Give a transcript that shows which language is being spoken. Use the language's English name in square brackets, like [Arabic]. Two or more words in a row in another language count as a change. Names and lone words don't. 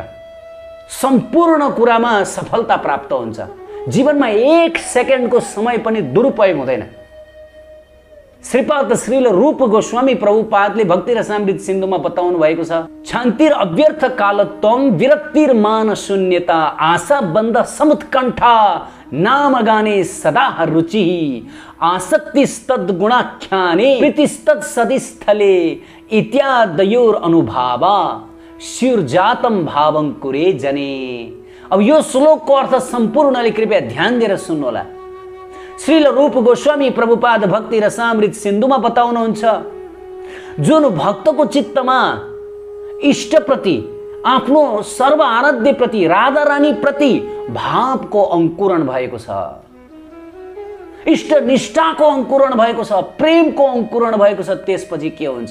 [Nepali] सम्पूर्ण कुरामा सफलता प्राप्त हुन्छ। जीवनमा एक सेकेन्डको समय पनि दुरुपयोग हुँदैन। श्रीपाद श्रील रूप गोस्वामी प्रभुपादले भक्ति रसामृत सिन्धुमा बताउनु भएको छ, [Sanskrit] शान्तिर अव्यर्थ कालत्वम विरक्तिर मान शून्यता आशा बन्द समुत्कण्ठा नाम गाने सदा रुचि आसक्तिस्तद् गुणाख्याने प्रीतिस्तद् सदिस्थले इत्यादयोर अनुभावा शिरजातम भावं कुरे जने। [Nepali] अब यो श्लोकको अर्थ सम्पूर्णले कृपया ध्यान दिएर सुन्नुहोला। श्रील रूप गोस्वामी प्रभुपाद भक्ति रसामृत सिन्धुमा बताउनुहुन्छ, जुन भक्तको चित्तमा इष्टप्रति, आफ्नो सर्व आराध्य प्रति, राधा रानी प्रति भावको अंकुरण भएको छ, इष्ट निष्ठाको अंकुरण भएको छ, प्रेमको अंकुरण भएको छ, त्यसपछि के हुन्छ?